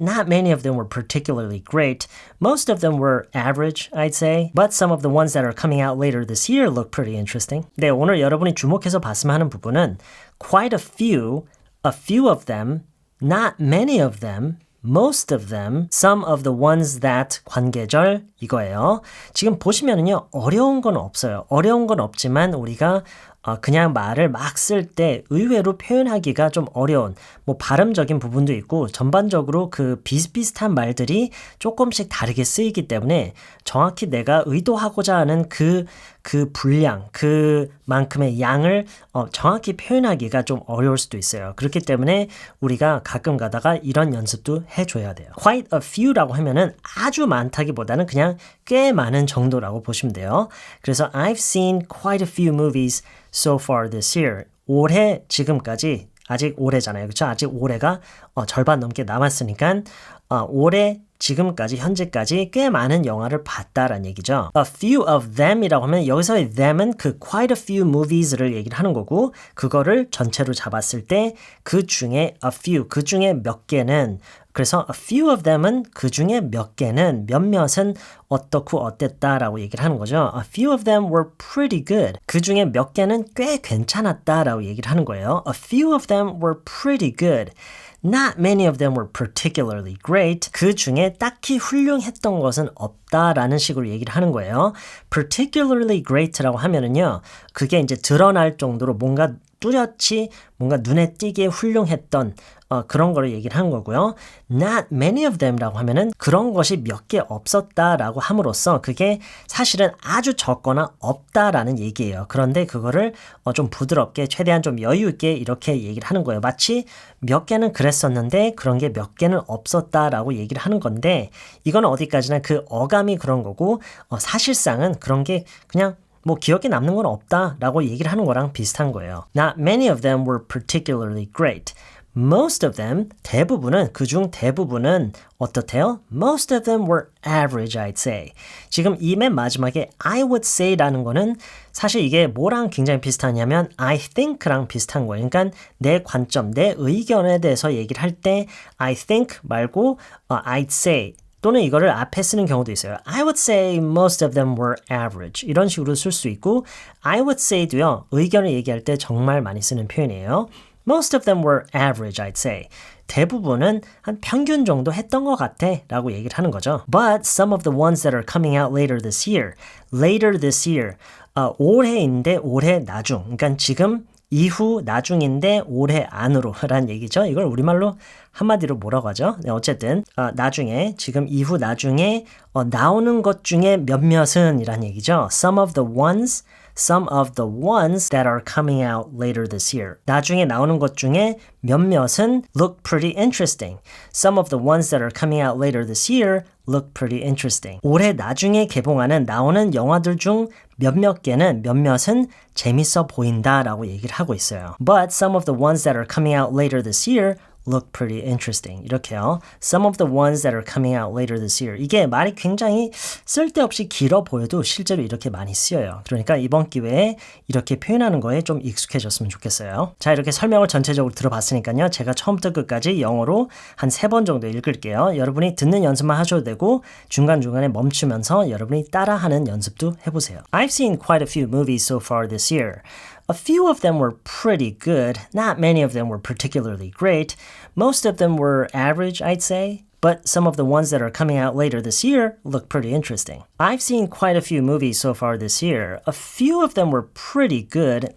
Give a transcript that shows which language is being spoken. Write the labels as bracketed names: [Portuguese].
[English] Not many of them were particularly great. Most of them were average, I'd say, but some of the ones that are coming out later this year look pretty interesting. [Korean] 네, 오늘 여러분이 주목해서 봤으면 하는 부분은 [English] quite a few of them, not many of them, most of them, some of the ones that [Korean] 관계절 이거예요. 지금 보시면은요, 어려운 건 없어요. 어려운 건 없지만 우리가 그냥 말을 막 쓸 때 의외로 표현하기가 좀 어려운 뭐 발음적인 부분도 있고 전반적으로 그 비슷비슷한 말들이 조금씩 다르게 쓰이기 때문에 정확히 내가 의도하고자 하는 그 분량, 그만큼의 양을 정확히 표현하기가 좀 어려울 수도 있어요. 그렇기 때문에 우리가 가끔 가다가 이런 연습도 해줘야 돼요. [English] Quite a few [Korean] 라고 하면은 아주 많다기보다는 그냥 꽤 많은 정도라고 보시면 돼요. 그래서 [English] I've seen quite a few movies so far this year. [Korean] 올해 지금까지 아직 올해잖아요. 그렇죠? 아직 올해가 절반 넘게 남았으니까 올해 지금까지 현재까지 꽤 많은 영화를 봤다라는 얘기죠. A few of them이라고 하면 여기서의 them은 그 [English] quite a few movies [Korean] 를 얘기를 하는 거고 그거를 전체로 잡았을 때 그 중에 a few, 그 중에 몇 개는 그래서 [English] a few of them [Korean] 은 그 중에 몇 개는 몇몇은 어떻고 어땠다라고 얘기를 하는 거죠. [English] A few of them were pretty good. [Korean] 그 중에 몇 개는 꽤 괜찮았다라고 얘기를 하는 거예요. [English] A few of them were pretty good. Not many of them were particularly great. [Korean] 그 중에 딱히 훌륭했던 것은 없다라는 식으로 얘기를 하는 거예요. [English] Particularly great [Korean] 라고 하면은요, 그게 이제 드러날 정도로 뭔가 뚜렷이 뭔가 눈에 띄게 훌륭했던 그런 거를 얘기를 하는 거고요. [English] Not many of them [Korean] 라고 하면은 그런 것이 몇 개 없었다라고 함으로써 그게 사실은 아주 적거나 없다라는 얘기예요. 그런데 그거를 좀 부드럽게 최대한 좀 여유 있게 이렇게 얘기를 하는 거예요. 마치 몇 개는 그랬었는데 그런 게 몇 개는 없었다라고 얘기를 하는 건데 이거는 어디까지나 그 어감이 그런 거고 사실상은 그런 게 그냥 뭐 기억에 남는 건 없다라고 얘기를 하는 거랑 비슷한 거예요. [English] Not many of them were particularly great. Most of them, [Korean] 대부분은, 그중 대부분은 어떻대요? [English] Most of them were average, I'd say. [Korean] 지금 이 맨 마지막에 [English] I would say [Korean] 라는 거는 사실 이게 뭐랑 굉장히 비슷하냐면 [English] I think [Korean] 랑 비슷한 거예요. 그러니까 내 관점, 내 의견에 대해서 얘기를 할 때 [English] I think [Korean] 말고 [English] I'd say [Korean] 또는 이거를 앞에 쓰는 경우도 있어요. [English] I would say most of them were average. [Korean] 이런 식으로 쓸 수 있고 [English] I would say [Korean] 도요. 의견을 얘기할 때 정말 많이 쓰는 표현이에요. [English] Most of them were average, I'd say. [Korean] 대부분은 한 평균 정도 했던 것 같아 라고 얘기를 하는 거죠. [English] But some of the ones that are coming out later this year. [Korean] 올해인데 올해 나중. 그러니까 지금 이후 나중인데 올해 안으로 라는 얘기죠. 이걸 우리말로 한마디로 뭐라고 하죠? 네, 어쨌든 나중에 지금 이후 나중에 나오는 것 중에 몇몇은 이란 얘기죠. [English] Some of the ones that are coming out later this year. [Korean] 나중에 나오는 것 중에 몇몇은 [English] look pretty interesting. Some of the ones that are coming out later this year look pretty interesting. [Korean] 올해 나중에 개봉하는 나오는 영화들 중 몇몇 개는 몇몇은 재밌어 보인다라고 얘기를 하고 있어요. [English] But some of the ones that are coming out later this year look pretty interesting. [Korean] 이렇게요. [English] Some of the ones that are coming out later this year. [Korean] 이게 말이 굉장히 쓸데없이 길어 보여도 실제로 이렇게 많이 쓰여요. 그러니까 이번 기회에 이렇게 표현하는 거에 좀 익숙해졌으면 좋겠어요. 자, 이렇게 설명을 전체적으로 들어봤으니까요. 제가 처음부터 끝까지 영어로 한 3번 정도 읽을게요. 여러분이 듣는 연습만 하셔도 되고 중간중간에 멈추면서 여러분이 따라하는 연습도 해보세요. [English] I've seen quite a few movies so far this year. A few of them were pretty good. Not many of them were particularly great. Most of them were average, I'd say. But some of the ones that are coming out later this year look pretty interesting. I've seen quite a few movies so far this year. A few of them were pretty good.